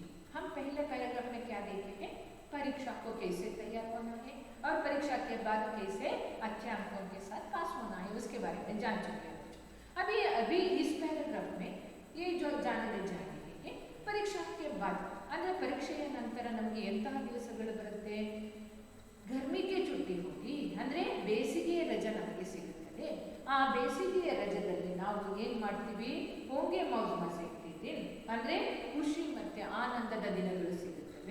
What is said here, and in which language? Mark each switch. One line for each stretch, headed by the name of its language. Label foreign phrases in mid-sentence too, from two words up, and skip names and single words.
Hindi: हम पहले पैराग्राफ में क्या देखे हैं, परीक्षा को कैसे तैयार होना है और परीक्षा के बाद कैसे अच्छे अंकों के साथ पास होना है, उसके बारे में जान चुके हैं। अभी इस पैराग्राफ में ये जो जानने जा रहे हैं परीक्षा के बाद
Kannada: ಅಂದರೆ ಪರೀಕ್ಷೆಯ ನಂತರ ನಮಗೆ ಎಂತಹ ದಿವಸಗಳು ಬರುತ್ತೆ,
Hindi: गर्मिगे छुट्टी
Kannada: ಹೋಗಿ ಅಂದರೆ ಬೇಸಿಗೆಯ ರಜೆ ನಮಗೆ ಸಿಗುತ್ತದೆ। ಆ ಬೇಸಿಗೆಯ ರಜದಲ್ಲಿ ನಾವು ಏನು ಮಾಡ್ತೀವಿ, ಹೋಂಗೆ
Hindi: मौज मजे
Kannada: ಇರ್ತೀವಿ, ಅಂದರೆ ಖುಷಿ ಮತ್ತು ಆನಂದದ ದಿನಗಳು ಸಿಗುತ್ತವೆ।